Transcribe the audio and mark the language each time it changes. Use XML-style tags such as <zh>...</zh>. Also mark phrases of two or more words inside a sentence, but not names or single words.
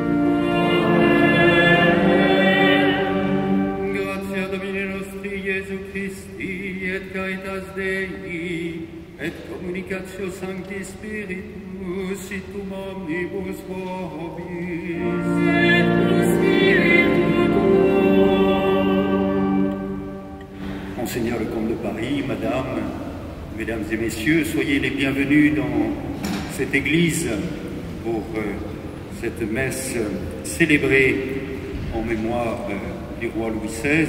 <la>Gratia Domini nostri Iesu Christi et caritas Dei et communicatio Sancti Spiritus situm omnibus vobis. Et tu Spiritu tuo.</la> <fr>Monseigneur le comte de Paris, Madame, Mesdames et Messieurs, soyez les bienvenus dans cette église pour cette messe célébrée en mémoire du roi Louis XVI.</fr>